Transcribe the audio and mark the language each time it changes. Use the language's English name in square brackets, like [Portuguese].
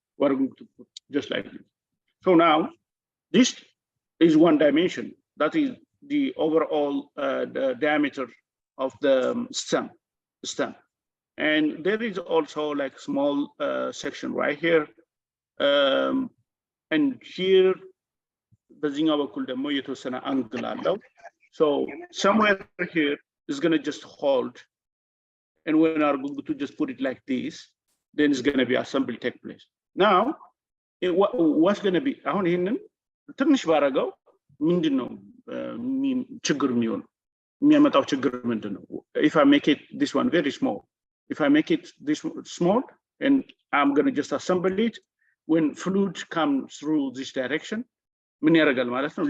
[English] We're going to put just like this. So now this is one dimension, that is the overall the diameter of the stem, and there is also like small section right here, and here [Amharic] በዚህኛው በኩል ደግሞ የተወሰነ አንግል አለው. [English] So somewhere here is going to just hold, and when are going to just put it like this, then it's going to be assembly take place. Now what's going to be, [Amharic] አሁን ይሄንን ትንሽ ባረጋው ምንድነው ችግር የሚያመጣው ችግር ምንድነው? [English] If I make it this one very small, if I make it this small and I'm going to just assemble it, when fluid comes through this direction, [Amharic] ምን ያደርጋል ማለት ነው?